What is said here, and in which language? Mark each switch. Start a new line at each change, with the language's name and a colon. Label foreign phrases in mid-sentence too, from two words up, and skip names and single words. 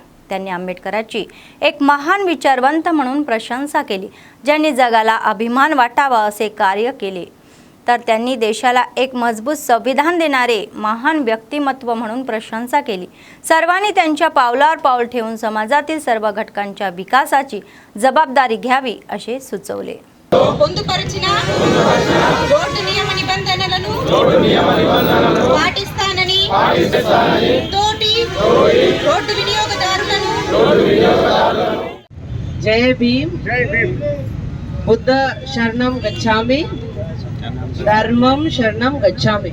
Marathi: त्यांनी आंबेडकरांची एक महान विचारवंत म्हणून प्रशंसा केली, ज्यांनी जगाला अभिमान वाटावा असे कार्य केले. तर त्यांनी देशाला एक मजबूत संविधान देणारे महान व्यक्तिमत्व म्हणून प्रशंसा केली. सर्वांनी त्यांच्या पावलावर पाऊल ठेवून समाजातील सर्व घटकांच्या विकासाची जबाबदारी घ्यावी असे सुचवले.
Telugu: పొందుపరిచిన రోడ్డు నియమ నిబంధనలను పాటిస్తానని తోటి రోడ్డు వినియోగదారులను
Pali: జై భీమ్ బుద్ధ శరణం గచ్చామి ధర్మం శరణం గచ్చామి.